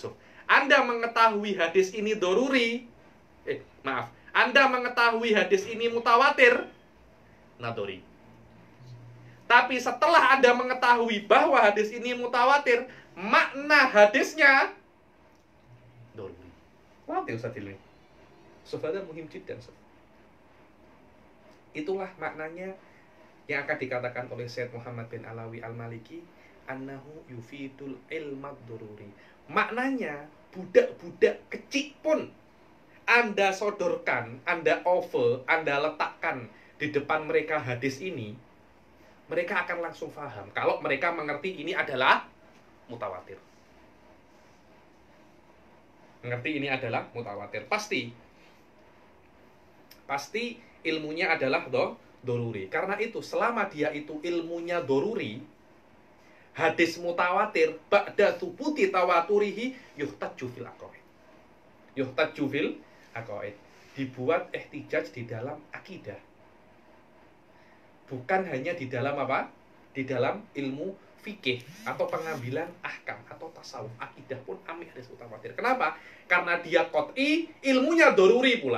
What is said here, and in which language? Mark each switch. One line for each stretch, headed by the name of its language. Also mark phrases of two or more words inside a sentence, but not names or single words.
Indonesian: So, Anda mengetahui hadis ini doruri, Anda mengetahui hadis ini mutawatir, nadori. Tapi setelah Anda mengetahui bahwa hadis ini mutawatir, makna hadisnya doruri. Waduh Ustadz Hilmi, soalnya
Arabic: مهم جدا.
Indonesian: Itulah maknanya yang akan dikatakan oleh Syed Muhammad bin Alawi Al-Maliki,
Arabic: أنه يفيد العلم الضروري.
Indonesian: Maknanya budak-budak kecil pun Anda sodorkan, Anda offer, Anda letakkan di depan mereka hadis ini, mereka akan langsung paham kalau mereka mengerti ini adalah mutawatir. Mengerti ini adalah mutawatir. Pasti ilmunya adalah doruri. Karena itu, selama dia itu ilmunya doruri, hadis mutawatir
Arabic: بعد ثبوت تواتره يحتج في العقائد. يحتج في العقائد.
Indonesian: Dibuat ihtijaj di dalam akidah. Bukan hanya di dalam apa? Di dalam ilmu fikih atau pengambilan ahkam atau tasawuf, akidah pun amih hadis mutawatir. Kenapa? Karena dia qot'i, ilmunya doruri pula.